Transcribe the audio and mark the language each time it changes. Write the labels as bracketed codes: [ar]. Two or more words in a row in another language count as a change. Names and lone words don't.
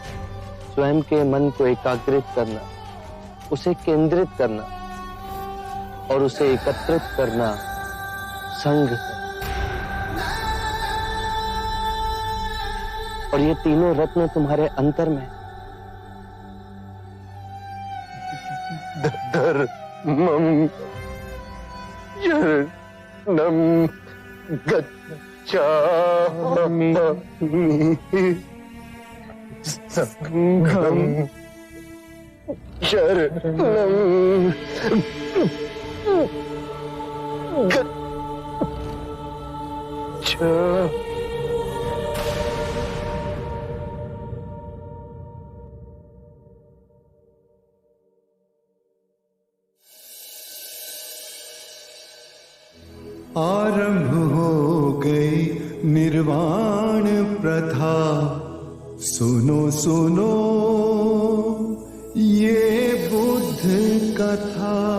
[hi] स्वयं के मन को एकाग्रित करना, उसे केंद्रित करना, और उसे एकत्रित करना संघ है। और ये तीनों रत्न तुम्हारे अंतर में [pi] धर्मं शरणं गच्छामि संघं शरणं गच्छामि। [hi] आरंभ हो गई निर्वाण प्रथा, सुनो सुनो ये बुद्ध कथा।